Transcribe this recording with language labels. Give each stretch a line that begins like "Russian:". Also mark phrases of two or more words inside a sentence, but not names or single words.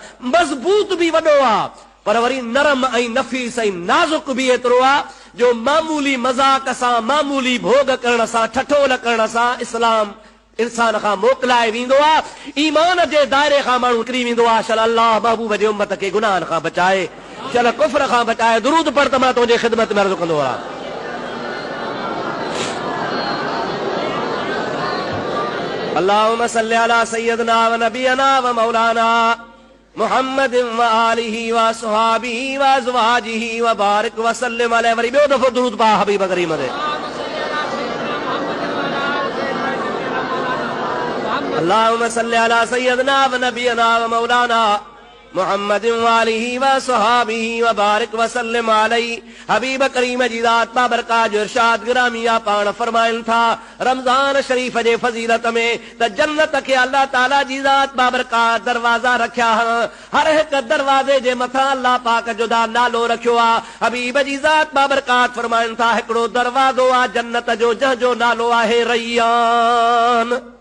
Sindhi: मज़बूत बि वॾो आहे, पर वरी नरम ऐं नफ़ीस ऐं नाज़ुक बि एतिरो आहे जो मामूली मज़ाक सां, मामूली भोग करण सां, ठठोल करण सां इस्लाम इंसान खां मोकिलाए वेंदो आहे। ईमान जे दायरे खां माण्हू निकिरी वेंदो आहे। शल अल्लाह महबूब जे उम्मत खे गुनाहनि खां बचाए, शल कुफ्र खां बचाए। दुरूद पढ़ त मां तुंहिंजे ख़िदमत में अर्ज़ु कंदो आहियां।
Arabic: اللهم صل على سيدنا ونبينا ومولانا محمد وآله وأصحابه وأزواجه وبارك وسلم عليه.
Sindhi: वरी ॿियो दफ़ो दुरूद पा हबीब करीम ते।
Arabic: اللهم صل على سيدنا ونبينا ومولانا محمد وآله وأصحابه وبارك وسلم عليه.
Sindhi: हबीब करीम जी ज़ात बाबरकात जो इरशाद गिरामिया पाण फरमाइनि था रमज़ान शरीफ जे फज़ीलत में त जन्नत खे अल्लाह ताला जी ज़ात बाबरकात दरवाज़ा रखिया। हर हिकु दरवाज़े जे मथां अल्लाह पाक जो नालो रखियो आहे। हबीब जी ज़ात बाबरकात फरमाइनि था हिकिड़ो दरवाज़ो आहे जन्नत जो, जंहिंजो नालो आहे रैयान।